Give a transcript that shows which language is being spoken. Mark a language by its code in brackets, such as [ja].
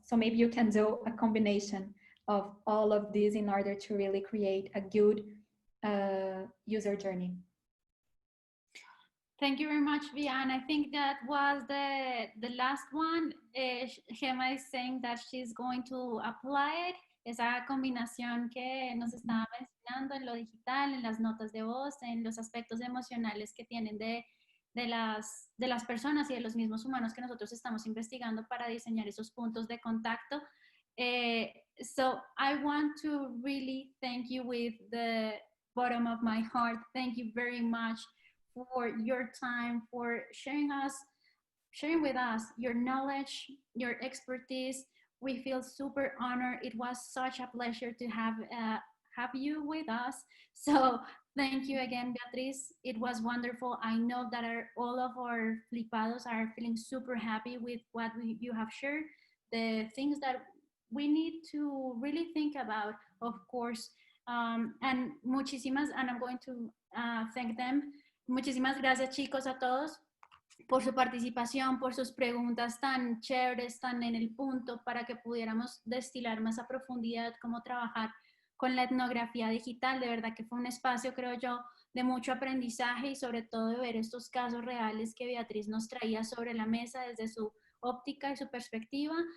[en] So maybe you can do a combination of all of these in order to really create a good user journey. Thank you very much, Via. And I think that was the last one. Gemma is saying that she's going to apply it. [es] esa combinación que nos estaba mencionando en lo digital, en las notas de voz, en los aspectos emocionales que tienen de las personas y de los mismos humanos que nosotros estamos investigando para diseñar esos puntos de contacto. [en] So I want to really thank you with the bottom of my heart. Thank you very much for your time, for sharing with us your knowledge, your expertise. We feel super honored. It was such a pleasure to have you with us. So thank you again, Beatriz. It was wonderful. I know that all of our Flipados are feeling super happy with what you have shared, the things that we need to really think about, of course. And I'm going to thank them. [es] Muchísimas gracias, chicos, a todos por su participación, por sus preguntas tan chéveres, tan en el punto, para que pudiéramos destilar más a profundidad cómo trabajar con la etnografía digital. De verdad que fue un espacio, creo yo, de mucho aprendizaje y sobre todo de ver estos casos reales que Beatriz nos traía sobre la mesa desde su óptica y su perspectiva.